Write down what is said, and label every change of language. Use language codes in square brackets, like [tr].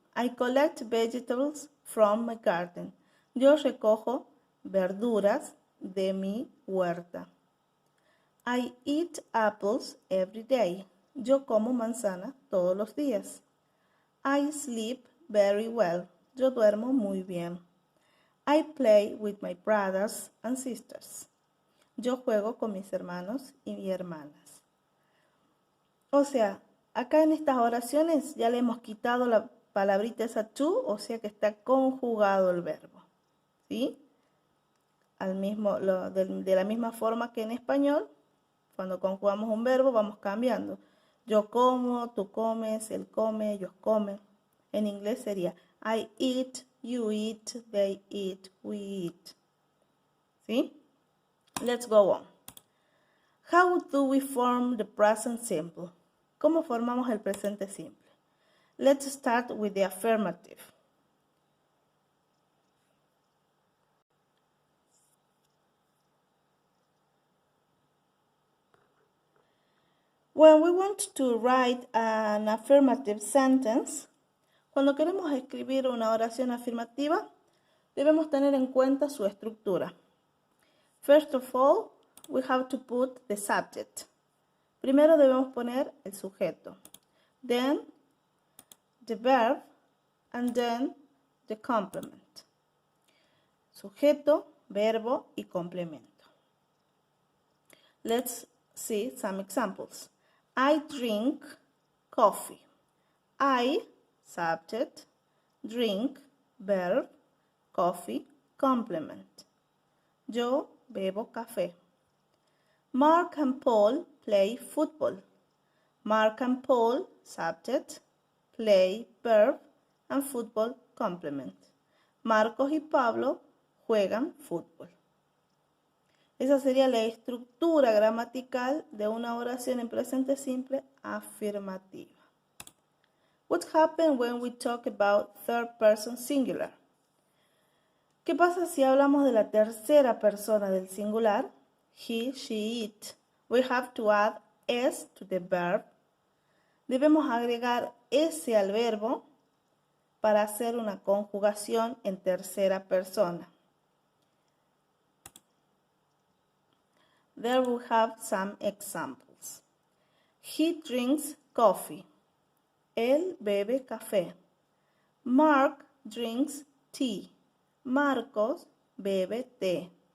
[en] I collect vegetables from my garden. [es] Yo recojo verduras de mi huerta. [en] I eat apples every day. [es] Yo como manzana todos los días. [en] I sleep very well. [es] Yo duermo muy bien. [en] I play with my brothers and sisters. [es] Yo juego con mis hermanos y hermanas. O sea, acá en estas oraciones ya le hemos quitado la palabrita esa to, o sea que está conjugado el verbo. ¿Sí? De la misma forma que en español, cuando conjugamos un verbo vamos cambiando. Yo como, tú comes, él come, ellos comen. En inglés sería [en] I eat, you eat, they eat, we eat. [es] ¿Sí? [en] Let's go on. How do we form the present simple? [es] ¿Cómo formamos el presente simple? [en] Let's start with the affirmative. When we want to write an affirmative sentence, [es] cuando queremos escribir una oración afirmativa, debemos tener en cuenta su estructura. [en] First of all, we have to put the subject. [es] Primero debemos poner el sujeto. [en] Then, the verb, and then, the complement. [es] Sujeto, verbo y complemento. [en] Let's see some examples. I drink coffee. I, subject, drink, verb, coffee, complement. [es] Yo bebo café. [en] Mark and Paul play football. Mark and Paul, subject, play, verb, and football, complement. [es] Marcos y Pablo juegan fútbol. Esa sería la estructura gramatical de una oración en presente simple afirmativa. [en] What happens when we talk about third person singular? [es] ¿Qué pasa si hablamos de la tercera persona del singular? [en] He, she, it. We have to add s to the verb. [es] Debemos agregar s al verbo para hacer una conjugación en tercera persona. [en] There we have some examples. He drinks coffee. [es] Él bebe café. [en] Mark drinks tea. [es] Marcos bebe té.